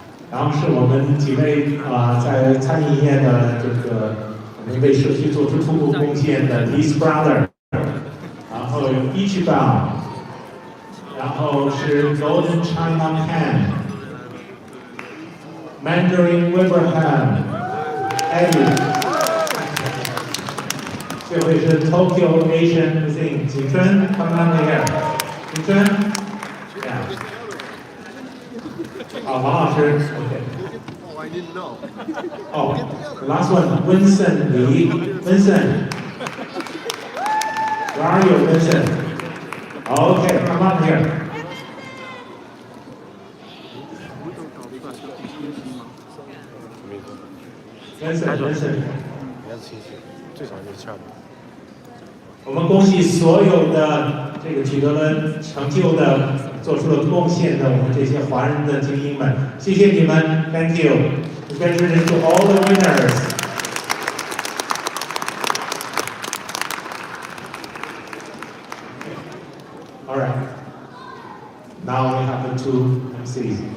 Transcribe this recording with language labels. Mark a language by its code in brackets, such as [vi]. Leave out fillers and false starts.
[zh] 然后是我们几位在餐饮业的我们为社区做出突出贡献的 Lee's Brother， 然后有 Ichiban， 然后是 Golden China Pan，Mandarin Wilbraham， Eddie， 这位是 Tokyo Asian Cuisine， 景春 ， [en] come on here， [zh] 景春。 [en] 王老师 ，OK。Oh, I didn't know. Oh, the last one, Vincent Lee. Vincent, where are you, Vincent? Okay, come on here. Vincent. [zh] 最少是700。我们恭喜所有的取得了成就的、做出了贡献的我们这些华人的精英们，谢谢你们 ， [en] Thank you. Congratulations to all the winners. All right. Now we have the two MCs.